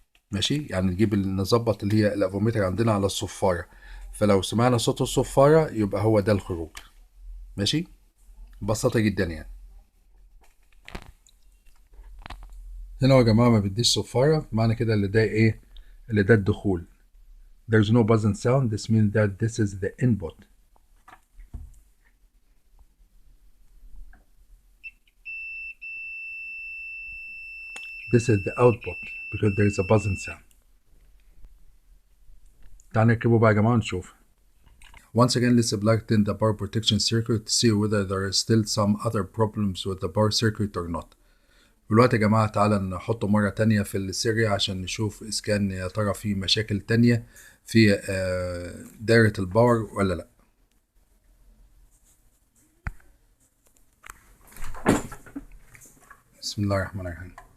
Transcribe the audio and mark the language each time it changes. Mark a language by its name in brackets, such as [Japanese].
[Arabic] ماشي، يعني نجيب نظبط اللي هي الافوميتر عندنا على الصفاره، فلو سمعنا صوت الصفاره يبقى هو ده الخروج. ماشي، ببساطه جدا يعني. هنا يا جماعه ما بديش صفاره، معنى كده اللي ده ايه؟ اللي ده الدخول. [English] There's no buzzing sound. This means that this is the input. This is the output because there is a buzzing sound. [Arabic] تعال نركبه بقى يا جماعه ونشوف. [English] Once again, let's plug in the power protection circuit to see whether there are still some other problems with the power circuit or not. [Arabic] دلوقتي يا جماعة تعالى نحطه مرة تانية في السيريا عشان نشوف إذا كان يا ترى في مشاكل تانية في دايرة الباور ولا لأ. بسم الله الرحمن الرحيم.